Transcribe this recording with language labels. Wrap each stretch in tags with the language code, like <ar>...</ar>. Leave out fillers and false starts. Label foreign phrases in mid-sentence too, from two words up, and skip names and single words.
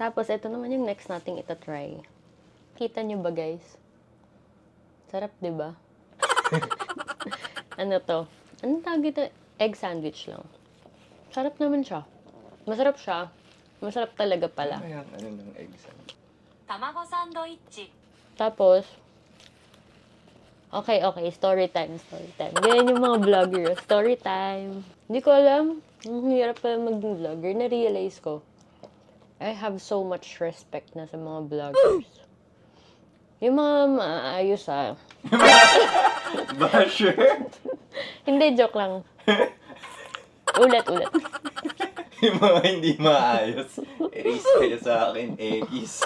<tl>Tapos, ito naman yung next nating itatry. Kita nyo ba, guys? Sarap, di ba? Ano to? Anong tawag ito?</tl> <en>Egg sandwich</en> <tl>lang. Sarap naman siya. Masarap siya. Masarap talaga pala. Kaya ano ng eggs?</tl> <ja>卵サンドイッチ</ja> <tl>Tapos, okay,</tl> <en>story time.</en> <tl>Ganyan yung mga vlogger.</tl> <en>Story time.</en> <tl>Hindi ko alam. Ang hirap pala maging vlogger. Na-realize ko.</tl> <en>I have so much respect</en> <tl>na sa mga</tl> <en>vloggers.</en> <tl>Yung mga maayos Basher? Hindi, joke lang. Ulit. Yung mga hindi maayos. Erase kayo sa akin, X.</tl>